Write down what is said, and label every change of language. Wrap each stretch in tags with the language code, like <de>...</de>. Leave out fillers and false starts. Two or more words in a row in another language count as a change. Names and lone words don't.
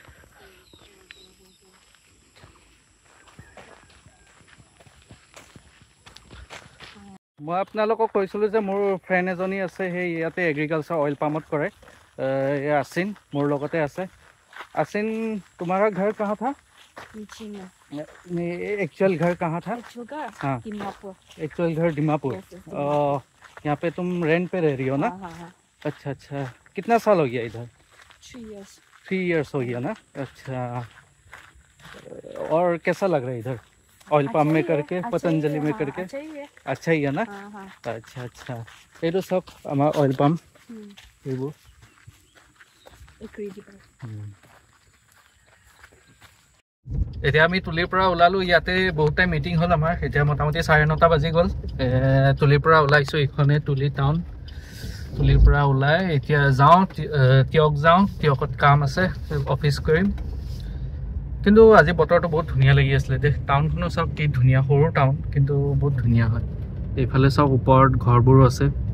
<as>মই আপোনালোকক কৈছিলোঁ যে মোৰ ফ্ৰেণ্ড এজনী আছে সেই ইয়াতে এগ্ৰিকালচাৰ অইল পামত কৰে আছিন মোৰ লগতে আছে আছিন</as> <hi>तुम्हारा घर कहाँ था एक्चुअल घर कहाँ था हाँ एक्चुअल घर दीमापुर यहाँ पे तुम रेंट पे रह रही हो ना अच्छा अच्छा कितना साल हो गया इधर 3 years हो गया ना अच्छा और कैसा लग रहा है इधर ऑयल पंप में करके पतंजलि में करके अच्छा ही है ना अच्छा अच्छा ये तो सब हमारा ऑयल पंप ये वो</hi> <as>এতিয়া আমি তুলিৰ পৰা ওলালোঁ ইয়াতে বহুত টাইম মিটিং হ'ল আমাৰ এতিয়া মোটামুটি 9:30 বাজি গ'ল তুলিৰ পৰা ওলাইছোঁ এইখনে তুলি টাউন তুলিৰ পৰা ওলাই এতিয়া যাওঁ তিয়কত কাম আছে অফিচ কৰিম কিন্তু আজি বতৰটো বহুত ধুনীয়া লাগি আছিলে দেখ টাউনখনো চাওক কি ধুনীয়া সৰু টাউন কিন্তু বহুত ধুনীয়া হয় এইফালে চাওক ওপৰত ঘৰবোৰো আছে</as>